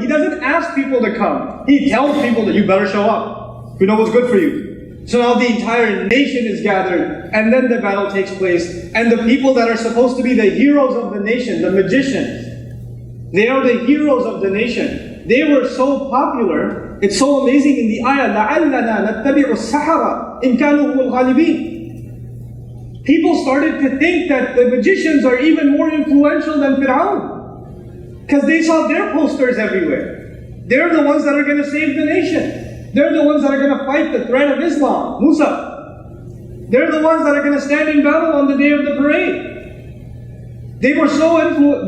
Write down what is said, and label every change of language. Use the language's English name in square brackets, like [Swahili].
[English] He doesn't ask people to come. He tells people that you better show up. You know what's good for you. So now the entire nation is gathered, and then the battle takes place. And the people that are supposed to be the heroes of the nation, the magicians, they are the heroes of the nation. They were so popular. It's so amazing in the ayah, [Arabic] لَعَلَّنَا نَتَّبِعُ السَّحَرَةَ إِن كَانُوا هُمُ الْغَالِبِينَ. [English] People started to think that the magicians are even more influential than Firaun, because they saw their posters everywhere. They're the ones that are going to save the nation. They're the ones that are going to fight the threat of Islam, Musa. They're the ones that are going to stand in battle on the day of the parade. They were so influential.